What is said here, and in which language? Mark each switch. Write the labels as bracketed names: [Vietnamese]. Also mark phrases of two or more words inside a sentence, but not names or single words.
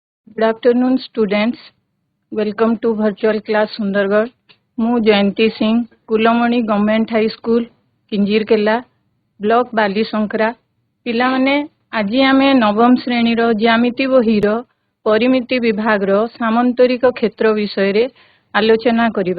[English] Good afternoon, students. Welcome to virtual class Sundargarh. [Odia] ମୁଁ ଜୟନ୍ତୀ ସିଂ କୁଲମଣି ଗଭର୍ଣ୍ଣମେଣ୍ଟ ହାଇ ସ୍କୁଲ କିଞ୍ଜିରକେଲା ବ୍ଲକ ବାଲିଶଙ୍କରା। ପିଲାମାନେ ଆଜି ଆମେ ନବମ ଶ୍ରେଣୀର ଜ୍ୟାମିତି ବହିର ପରିମିତି ବିଭାଗର ସାମନ୍ତରିକ କ୍ଷେତ୍ର ବିଷୟରେ ଆଲୋଚନା କରିବା।